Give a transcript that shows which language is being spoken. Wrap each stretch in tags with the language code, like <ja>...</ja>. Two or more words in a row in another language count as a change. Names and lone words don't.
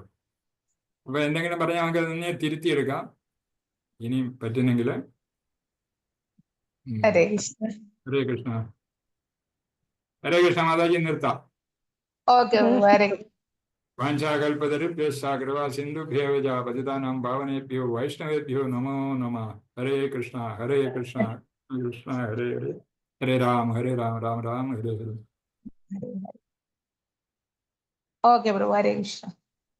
<ml>അപ്പൊ എന്തെങ്കിലും പറഞ്ഞാൽ നമുക്ക് അതിനെ തിരുത്തിയെടുക്കാം ഇനിയും പറ്റുന്നെങ്കിൽ.</ml> <sa>ഹരേ കൃഷ്ണ. ഹരേ കൃഷ്ണ. ഹരേ കൃഷ്ണ മാതാജി. നിർത്താം.</sa> <ml>ഓക്കെ. ഹരേ</ml> <sa>വാഞ്ചാകൽപതരുഭ്യശ്ച കൃപാസിന്ധുഭ്യോ പതിതാനാം പാവനേഭ്യോ വൈഷ്ണവേഭ്യോ നമോ നമഃ. ഹരേ കൃഷ്ണ. ഹരേ കൃഷ്ണ കൃഷ്ണ ഹരേ ഹരേ ഹരേ രാം രാം രാം ഹരേ ഹരേ. ഓക്കെ പ്രഭു. ഹരേ കൃഷ്ണ.</sa>